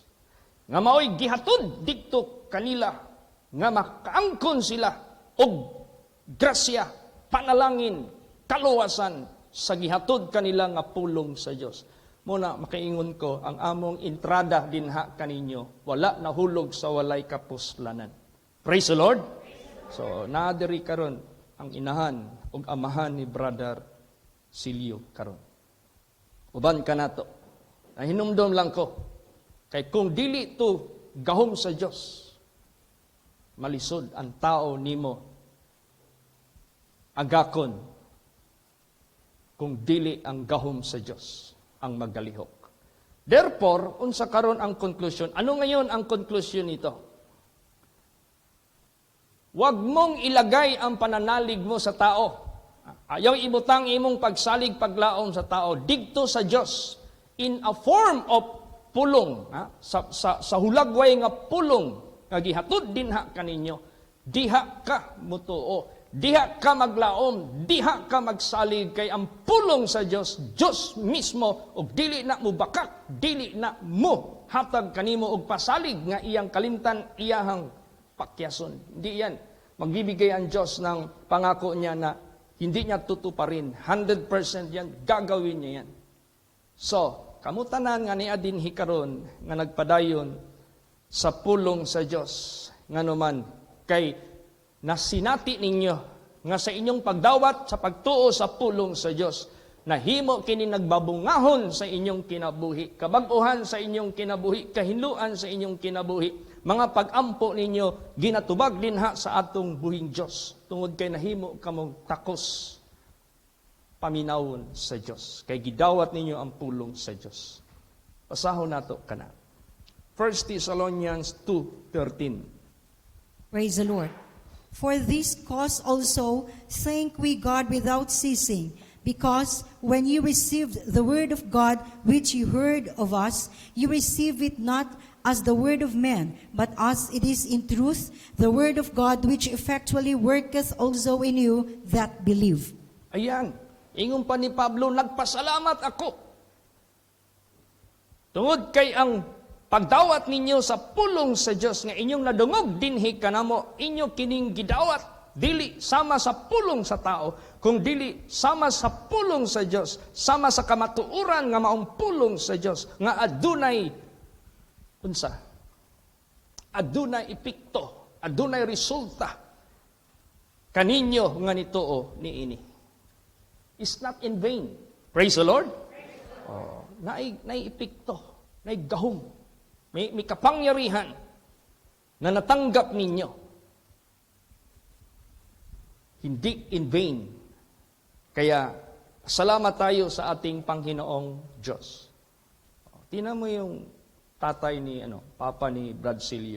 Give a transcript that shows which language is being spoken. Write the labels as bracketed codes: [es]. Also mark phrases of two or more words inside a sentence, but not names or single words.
[ceb] Nga mao'y gihatod digto kanila nga makaangkon sila og grasya, panalangin, kaluwasan sa gihatod kanila nga pulong sa Dios. Muna makaingon ko ang among entrada dinha kaninyo wala nahulog sa walay kapuslanan. [en] Praise the Lord. [ceb] So naadiri karon ang inahan ug amahan ni Brother Silio karon. Uban kanato. Nahinumdom lang ko kay kung dili to gahom sa Dios, malisod ang tao nimo agakon kung dili ang gahom sa Dios ang maggalihok. Therefore, unsa karon ang conclusion? [tl] Ano ngayon ang conclusion nito? Huwag mong ilagay ang pananalig mo sa tao. [ceb] Ayaw ibutang imong pagsalig paglaom sa tao didto sa Dios [en] in a form of [ceb] pulong, sa hulagway nga pulong nga gihatod dinha kaninyo. Diha ka mutuo. diha ka maglaom, diha ka magsalig kay ang pulong sa Dios, Dios mismo ug dili na mo bakak, dili na mo hatag kanimo og pasalig nga iyang kalimtan, iyahang pakyason. [tl] Hindi yan. Magbibigay ang Diyos ng pangako niya na hindi niya tutuparin. 100% yan, gagawin niya yan. [ceb] So, kamutanan nga ni adin hikaron nga nagpadayon sa pulong sa Dios nga naman kay nasinati ninyo nga sa inyong pagdawat sa pagtuo sa pulong sa Dios nahimo kini nagbabungahon sa inyong kinabuhi, kabag-uhan sa inyong kinabuhi, kahinluan sa inyong kinabuhi, mga pag-ampo ninyo ginatubag dinha sa atong buhing Dios tungod kay nahimo kamong takos paminawon sa Dios kay gidawat ninyo ang pulong sa Dios. Pasahon nato kana 1 Thessalonians 2:13. [en] Praise the Lord. For this cause also thank we God without ceasing, because when you received the word of God which you heard of us, you received it not as the word of man, but as it is in truth, the word of God which effectually worketh also in you that believe. [ceb] Ayan, ingon pa ni Pablo, nagpasalamat ako. Tungod kay ang pagdawat ninyo sa pulong sa Dios nga inyong nadungog dinhi kanamo, inyo kining gidawat dili sama sa pulong sa tao, kung dili sama sa pulong sa Dios, sama sa kamatuoran nga maong pulong sa Dios nga adunay unsa? Adunay epekto, adunay resulta kaninyo nga nituo niini. [en] It's not in vain. Praise the Lord. [ceb] Oh, naay epekto, naay gahom. [tl] May kapangyarihan na natanggap ninyo. Hindi [en] in vain. [tl] Kaya, salamat tayo sa ating Panginoong Diyos. Tingnan mo yung tatay ni, papa ni Brad Silio.